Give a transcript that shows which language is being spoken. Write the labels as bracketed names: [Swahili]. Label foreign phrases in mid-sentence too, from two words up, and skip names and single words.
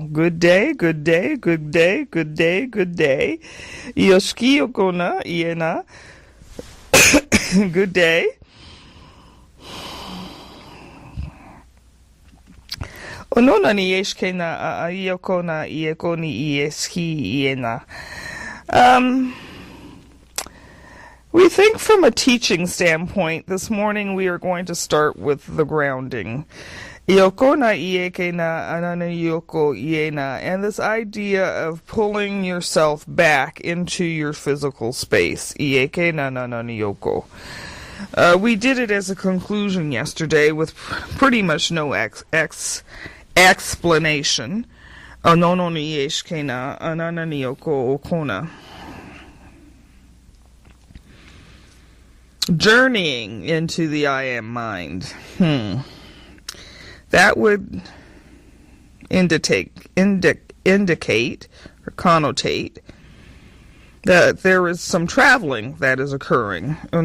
[English] Good day, good day, good day, good day, good day. Ioshiki yoko na ie na. Good day. Onono ni eshke na ioko na ieko ni ieski ie na. We think from a teaching standpoint, this morning we are going to start with the grounding. Ioko na ieke na anana yoko iena, and this idea of pulling yourself back into your physical space. Ieke na anana yoko. We did it as a conclusion yesterday with pretty much no explanation. Onono ni eshke na anana yoko okona. Journeying into the I am mind. That would indicate or connotate that there is some traveling that is occurring.